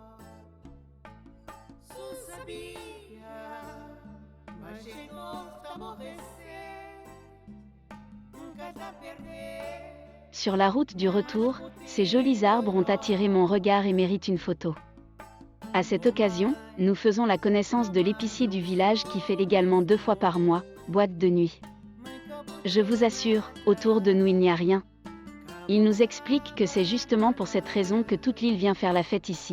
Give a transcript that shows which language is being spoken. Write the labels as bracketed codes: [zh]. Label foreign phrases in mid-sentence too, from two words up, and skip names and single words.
[kea] Su sabia, mas novo tá morrecer, nunca tá perder. [fr] Sur la route du retour, ces jolis arbres ont attiré mon regard et méritent une photo. À cette occasion, nous faisons la connaissance de l'épicier du village qui fait également 2 fois par mois, boîte de nuit. Je vous assure, autour de nous il n'y a rien. Il nous explique que c'est justement pour cette raison que toute l'île vient faire la fête ici.